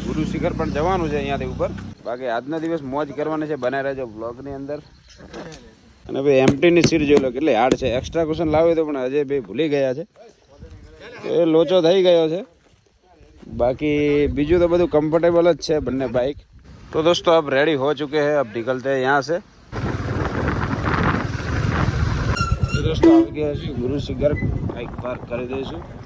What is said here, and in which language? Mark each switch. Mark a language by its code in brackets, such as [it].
[gu] ગુરુ શિખર પણ જવાનું છે અહીંયાથી ઉપર. બાકી આજનો દિવસ મોજ કરવાની છે. બનાવી રહેજો બ્લોગની અંદર. અને ભાઈ એમટીની સીટ જોઈ લો કેટલી હાર્ડ છે. એક્સ્ટ્રા કુશન લાવ્યું તો પણ અજય ભાઈ ભૂલી ગયા છે, એ લોચો થઈ ગયો છે. બાકી બીજું તો બધું કમ્ફર્ટેબલ જ છે બંને બાઇક. તો દોસ્તો [hi] अब रेडी हो चुके हैं, अब निकलते हैं यहाँ से. तो दोस्तों [gu] આવી ગયા છે ગુરુ શિખર. બાઇક પાર્ક કરી દઈશું.